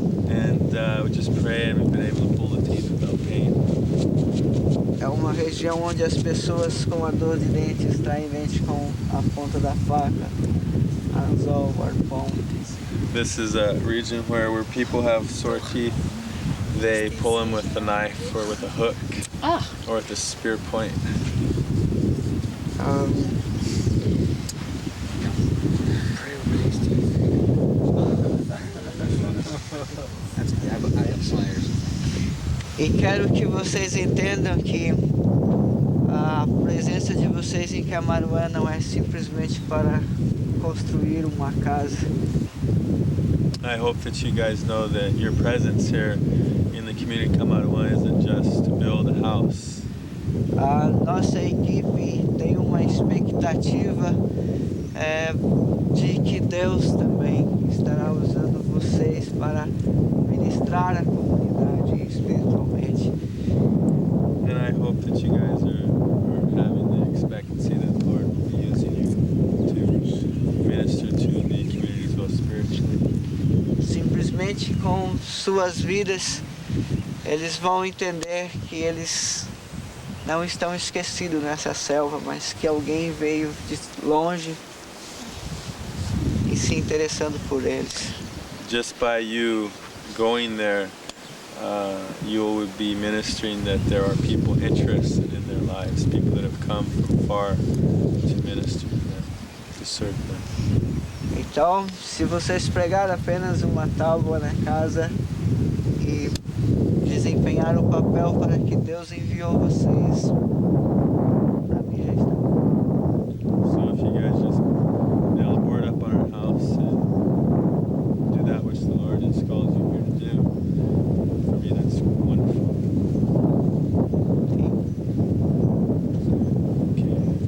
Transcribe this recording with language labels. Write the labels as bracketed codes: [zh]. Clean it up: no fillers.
[en] And we just pray, and we've been able to pull the teeth without pain. [pt] É uma região onde as pessoas com a dor de dente extraem dente com a ponta da faca, anzol, arpão. [en] This is a region where people have sore teeth, they pull them with a knife or with a hook or with a spear point. [pt] E quero que vocês entendam que a presença de vocês em Camaruã não é simplesmente para construir uma casa. [en] I hope that you guys know that your presence here in the community of Camaruã isn't just to build a house. [pt] A nossa equipe tem uma expectativa de que Deus também estará usando vocês para ministrar a comunidade espiritualmente. [en] And I hope that you guys are having the expectancy that the Lord will be using you to minister to the community as well spiritually. [pt] Simplesmente com suas vidas, eles vão entender que eles não estão esquecidos nessa selva, mas que alguém veio de longe e se interessando por eles. [en] Just by you going there, you will be ministering that there are people interested in their lives, people that have come from far to minister to them, to serve them. [pt] Então, se vocês pregarem apenas uma tábua na casa e desempenhar o papel para que Deus enviou vocês, a minha está. [en] So if you guys just nail a board up on our house and do that which the Lord has called you here to do, for me that's wonderful. Okay.